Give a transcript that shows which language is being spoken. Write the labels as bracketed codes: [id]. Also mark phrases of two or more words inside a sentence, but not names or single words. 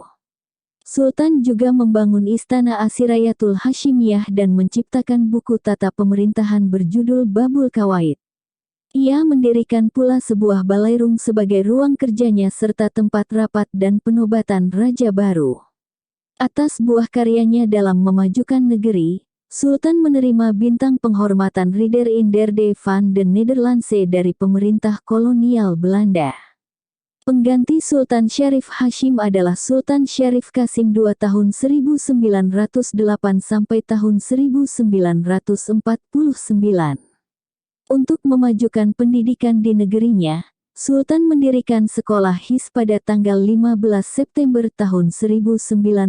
[id] Sultan juga membangun Istana Asirayatul Hashimiyah dan menciptakan buku tata pemerintahan berjudul Babul Kawaid. Ia mendirikan pula sebuah balairung sebagai ruang kerjanya serta tempat rapat dan penobatan Raja Baru. Atas buah karyanya dalam memajukan negeri, Sultan menerima bintang penghormatan Ridder in der van den Nederlandse dari pemerintah kolonial Belanda. Pengganti Sultan Syarif Hashim adalah Sultan Syarif Kasim II tahun 1908 sampai tahun 1949. Untuk memajukan pendidikan di negerinya, Sultan mendirikan sekolah HIS pada tanggal 15 September tahun 1915.